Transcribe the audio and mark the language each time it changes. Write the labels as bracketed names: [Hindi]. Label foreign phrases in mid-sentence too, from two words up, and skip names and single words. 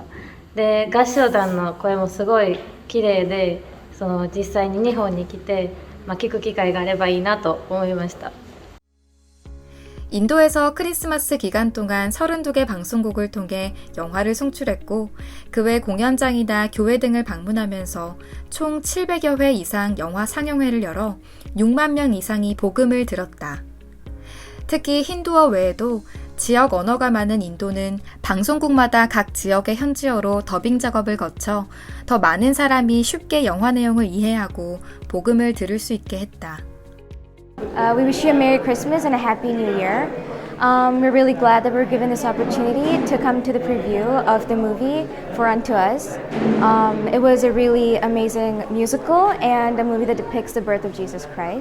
[Japanese] で合唱団の声もすごい綺麗で、実際に日本に来て、聞く機会があればいいなと思いました。 [Korean] 인도에서 크리스마스 기간 동안 32개 방송국을 통해 영화를 송출했고 그 외 공연장이나 교회 등을 방문하면서 총 700여 회 이상 영화 상영회를 열어 6만 명 이상이 복음을 들었다. 특히 힌두어 외에도 지역 언어가 많은 인도는 방송국마다 각 지역의 현지어로 더빙 작업을 거쳐 더 많은 사람이 쉽게 영화 내용을 이해하고 복음을 들을 수 있게 했다. [English] We wish you a Merry Christmas and a Happy New Year. We're really glad that we're given this opportunity to come to the preview of the movie For Unto Us. It was a really amazing musical and a movie that depicts the birth of Jesus Christ.